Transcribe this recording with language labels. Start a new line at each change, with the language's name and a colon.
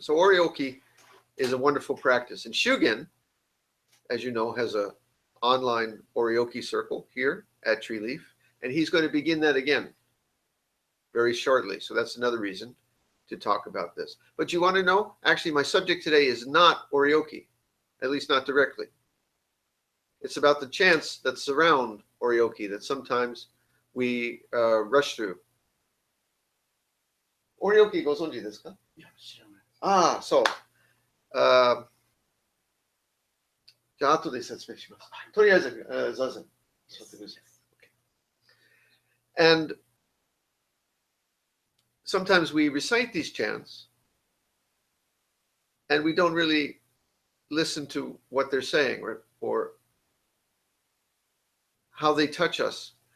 English: So Oryoki is a wonderful practice. And Shugen, as you know, has an online Oryoki circle here at Treeleaf, and he's going to begin that again very shortly. So that's another reason to talk about this. But you want to know? Actually, my subject today is not Oryoki, at least not directly. It's about the chants that surround Oryoki that sometimes we rush through.
Japanese: Oryoki ご存知ですか？いや、知らない。ああ、そう。じゃあ後で説明します。とりあえず、座禅。
English: And sometimes we recite these chants and we don't really listen to what they're saying or how they touch us.